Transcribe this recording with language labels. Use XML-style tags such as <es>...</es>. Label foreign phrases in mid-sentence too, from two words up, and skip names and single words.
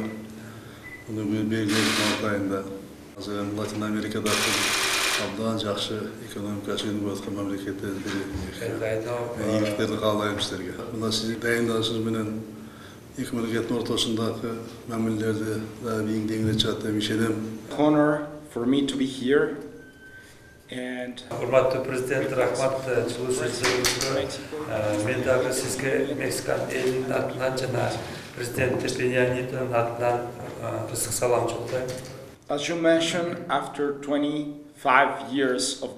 <ky>Муну белгилеп атайында азыр Латин Америкада абдан жакшы экономикасы өнүгүп аткан мамлекеттердин бири. Ийгиликтерди каалайм силерге. Мына сиздин дайындалышыңыз менен эки мамлекеттин ортосундагы мамилелерди эң деңгээлде чыгат деп ишенем.</ky> <en>Honor for me to be here and</en> <ky>Урматтуу президент, рахмат жылуу сөзүңүзгө. Мен дагы сизге Мексикан элинин атынан жана президент Пеня Нитонун атынан ысык салам жолдойм.</ky> <en>As you mentioned, after 25 years of</en>